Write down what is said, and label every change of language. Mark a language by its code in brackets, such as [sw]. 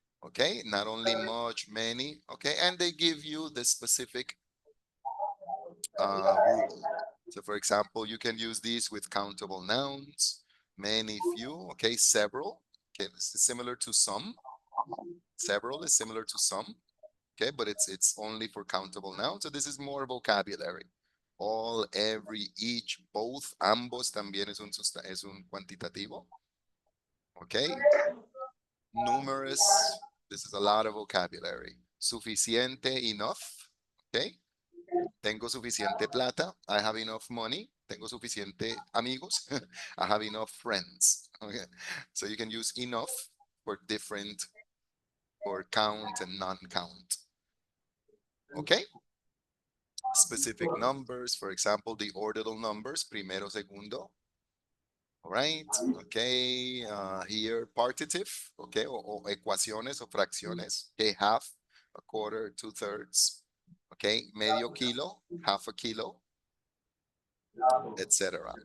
[en] Okay, not only much, many. Okay, and they give you the specific rule. So for example, you can use these with countable nouns, many, few. Okay, several. Okay, this is similar to some. Several is similar to some. Okay, but it's only for countable nouns. So this is more vocabulary. All, every, each, both, [es] ambos también es un cuantitativo. [en] Okay, numerous. This is a lot of vocabulary. Suficiente, enough. Okay, [es] tengo suficiente plata. [en] I have enough money. [es] Tengo suficiente amigos. [en] I have enough friends. Okay, so you can use enough for different, for count and non-count. Okay. Specific numbers, for example, the ordinal numbers, [es] primero, segundo. [en] All right, okay, here partitive, okay, [es] o ecuaciones o fracciones, [en] okay, half, a quarter, 2/3, okay, [es] medio kilo, [en] half a kilo, etc.